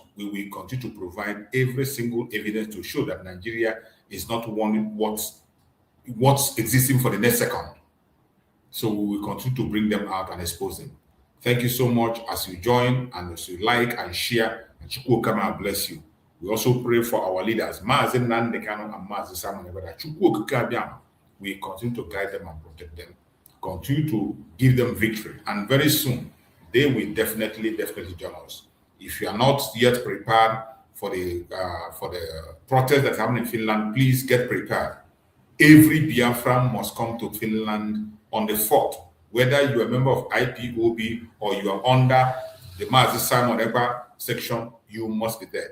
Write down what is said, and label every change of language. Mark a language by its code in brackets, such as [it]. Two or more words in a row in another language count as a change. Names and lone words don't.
[en] We will continue to provide every single evidence to show that Nigeria is not what's existing for the next second. So we will continue to bring them out and expose them. Thank you so much as you join and as you like and share. And Chukwu Kama bless you. We also pray for our leaders, Mazi Nnamdi Kanu and Mazi Simon Ekpa. Chukwu Kama, we continue to guide them and protect them. Continue to give them victory. And very soon, they will definitely join us. If you are not yet prepared for the protest that's happening in Finland, please get prepared. Every Biafran must come to Finland on the 4th, whether you're a member of IPOB or you are under the Mazi Simon Ekpa section, you must be there.